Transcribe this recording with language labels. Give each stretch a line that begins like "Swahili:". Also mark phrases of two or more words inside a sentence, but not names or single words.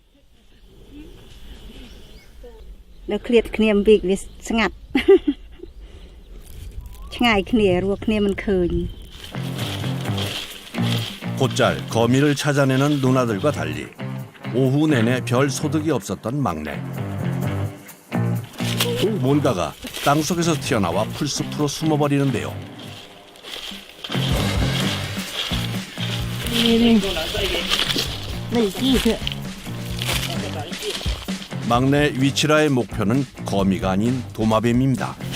Khmer: ដល់ឃ្លាតគ្នាអំពីវាស្ងាត់ ឆ្ងាយគ្នារស់គ្នាមិនឃើញ
Korean: 곧잘 거미를 찾아내는 누나들과 달리 오후 내내 별 소득이 없었던 막내. 뭔가가 땅속에서 튀어나와 풀숲으로 숨어버리는데요. 막내 위치라의 목표는 거미가 아닌 도마뱀입니다.